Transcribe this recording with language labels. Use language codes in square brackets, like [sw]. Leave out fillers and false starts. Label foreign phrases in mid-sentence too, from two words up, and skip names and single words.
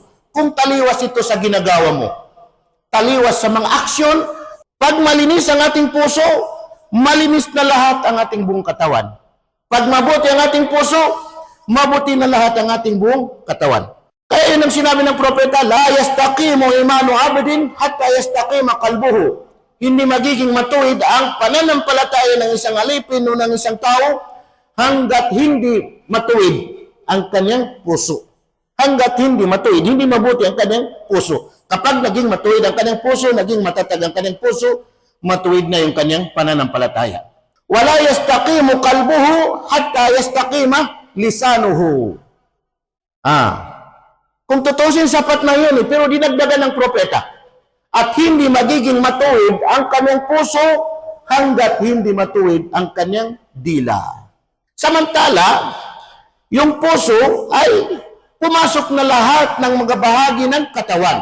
[tl] Kung taliwas ito sa ginagawa mo. Taliwas sa mga aksyon. Pag malinis ang ating puso, malinis na lahat ang ating buong katawan. Pag mabuti ang ating puso, mabuti na lahat ang ating buong katawan. Kaya yun ang sinabi ng propeta, [ar] لا يستقيم إيمان عبد حتى يستقيم قلبه. [tl] Hindi magiging matuwid ang pananampalataya ng isang alipin o ng isang tao hanggat hindi matuwid ang kanyang puso. Hanggat hindi matuwid, hindi mabuti ang kanyang puso. Kapag naging matuwid ang kanyang puso, naging matatag ang kanyang puso, matuwid na yung kanyang pananampalataya. [ar] ولا يستقيم قلبه حتى يستقيم لسانه. [tl] Kung tutusin, sapat na yun, pero dinagdagan ng propeta. At hindi magiging matuwid ang kanyang puso hanggat hindi matuwid ang kanyang dila. Samantala, yung puso ay pumasok na lahat ng mga bahagi ng katawan.